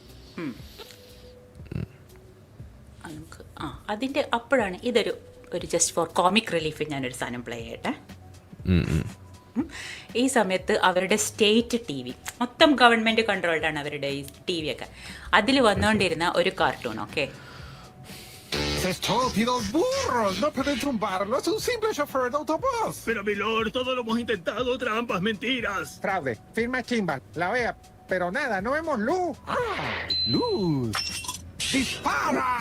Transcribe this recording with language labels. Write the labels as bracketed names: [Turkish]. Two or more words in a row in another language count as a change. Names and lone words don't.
[Malayalam] അതിൻ്റെ അപ്പോഴാണ് ഇതൊരു [English] just for comic relief [Malayalam] ഞാനൊരു സാധനം പ്ലേ ചെയ്യട്ടെ. ഈ സമയത്ത് അവരുടെ [English] state TV [Malayalam] മൊത്തം [English] government controlled [Malayalam] അവരുടെ ഈ TV ഒക്കെ. അതിൽ വന്നുകൊണ്ടിരുന്ന ഒരു കാർട്ടൂൺ. ഓക്കെ, [Spanish] Estúpidos burros, no pueden tumbarlo, es un simple chofer de autobús. Pero milord, todo lo hemos intentado, trampas, mentiras. Fraude, firma chimba, la vea, pero nada, no vemos luz. Luz. ¡Dispara!